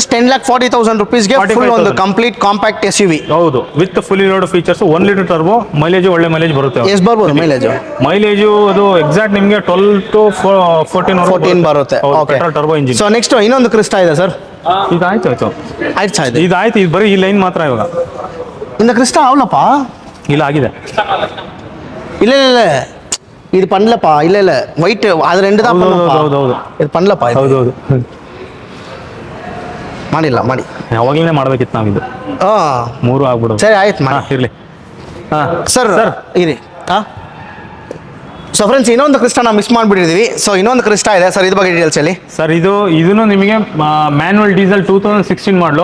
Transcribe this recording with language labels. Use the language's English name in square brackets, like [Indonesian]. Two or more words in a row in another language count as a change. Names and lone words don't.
[Kannada] ಜಸ್ಟ್ 10,40,000 rupees ಗೆ ಫುಲ್ ಒಂದು [English] complete compact SUV. [Kannada] ಹೌದು, [English] with fully loaded features. [Kannada] 1 [English] litre turbo, [Kannada] ಮೈಲೇಜ್ ಒಳ್ಳೆ ಮೈಲೇಜ್ ಬರುತ್ತೆ. ಎಷ್ಟು ಬರ್ಬೋದು ಮೈಲೇಜ್? ಅದು ಎಕ್ಸಾಕ್ಟ್ ನಿಮಗೆ 12 to 14 ಬರುತ್ತೆ. [English] petrol turbo engine. so next [Kannada] ಇನ್ನೊಂದು ಕ್ರಿಸ್ಟಾ ಇದೆ ಸರ್. ಇದಾಯ್ತು ಇದು ಬರೀ ಈ ಲೈನ್ ಮಾತ್ರ ಇವಾಗ. [Tamil] இந்த கிறிஸ்டா அவ்வளோப்பா [Kannada] ಇಲ್ಲ ಆಗಿದೆ. [Tamil] ಇಲ್ಲ இது பண்ணலப்பா. இல்ல ஒயிட் அது ரெண்டு தான் பண்ணலப்பா. [Kannada] ಹೌದು [Tamil] இது பண்ணலப்பா. [Kannada] ಹೌದು ಮಾಡಿಲ್ಲ ಮಾಡಿ ಯಾವಾಗಲೇ ಮಾಡಬೇಕಿತ್ತು ನಾವು. ಇದು 3 ಆಗ್ಬಿಡೋದು. ಸರಿ ಆಯ್ತು ಮಾಡಿ ಇರಲಿ. ಸರ್ ಇರಿ. [English] so friends [Kannada] ಇನ್ನೊಂದು ಕ್ರಿಸ್ಟಾ ನಾವು ಮಿಸ್ ಮಾಡಿಬಿಟ್ಟಿದ್ದೀವಿ. ಸೊ ಇನ್ನೊಂದು ಕ್ರಿಸ್ಟಾ ಇದೆ ಸರ್, ಇದ್ರ ಬಗ್ಗೆ ಡೀಟೇಲ್ಸ್ ಹೇಳಿ ಸರ್. ಇದನ್ನು ನಿಮಗೆ [English] manual diesel [Kannada] 2016 ಮಾಡಲು.